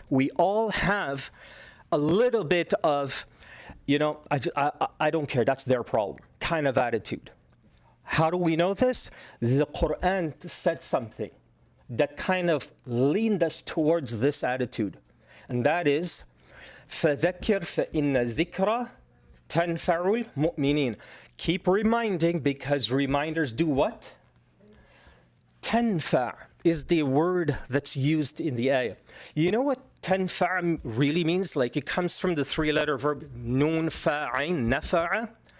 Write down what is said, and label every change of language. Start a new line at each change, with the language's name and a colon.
English: We all have a little bit of, I don't care, that's their problem kind of attitude. How do we know this? The Quran said something that kind of leaned us towards this attitude. And that is,
Arabic: فَذَكِّرْ فَإِنَّ الذِّكْرَ تَنْفَعُ الْمُؤْمِنِينَ.
English: Keep reminding, because reminders do what? Tanfa' is the word that's used in the ayah. You know what tanfa' really means? Like, it comes from the 3-letter verb nun fa'ain, nafa'a.